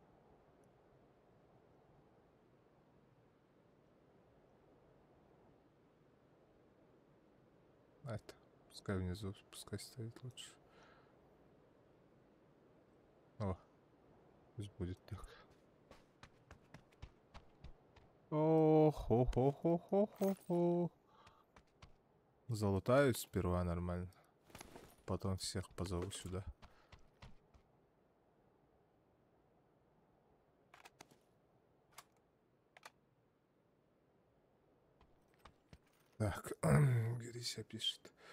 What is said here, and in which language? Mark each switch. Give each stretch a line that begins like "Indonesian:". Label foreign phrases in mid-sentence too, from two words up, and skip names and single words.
Russian: А это, пускай внизу, пускай стоит лучше. О, пусть будет так. О-хо-хо-хо-хо-хо-хо. Залутаюсь сперва нормально. Потом всех позову сюда. Так, Грися пишет.